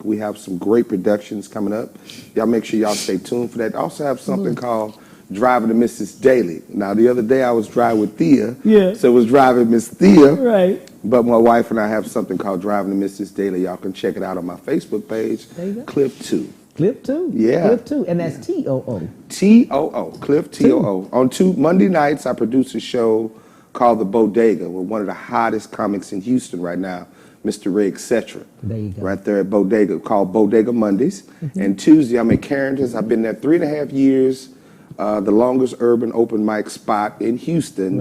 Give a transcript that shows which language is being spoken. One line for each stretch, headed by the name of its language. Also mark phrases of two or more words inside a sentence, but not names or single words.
English: We have some great productions coming up. Y'all make sure y'all stay tuned for that. Also have something called Driving to Mrs. Daily. Now, the other day I was driving with Thea, Yeah. so it was Driving Miss Thea. Right. But my wife and I have something called Driving to Mrs. Daily. Y'all can check it out on my Facebook page, There you go. Clip 2. Clip 2. Yeah. Clip 2. And that's T-O-O. T-O-O, Cliff T-O-O. On Monday nights, I produce a show called The Bodega with one of the hottest comics in Houston right now, Mr. Ray, etc. There you go. Right there at Bodega, called Bodega Mondays. And Tuesday, I'm at Carrington's. I've been there 3.5 years, the longest urban open mic spot in Houston,